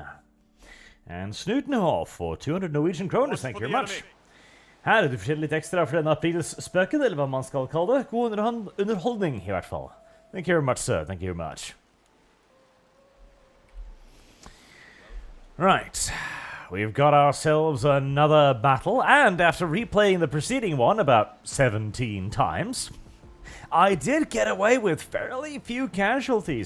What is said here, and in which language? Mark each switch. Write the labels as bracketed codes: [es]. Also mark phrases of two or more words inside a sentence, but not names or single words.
[en] And Snootnehall for 200 Norwegian kroner, thank you very much. [no] Her du forteller litt ekstra for denne aprils spøken, eller hva man skal kalle det. God underholdning, I hvert fall. [en] Thank you very much, sir. Thank you very much. Right. We've got ourselves another battle, and after replaying the preceding one about 17 times... I did get away with fairly few casualties.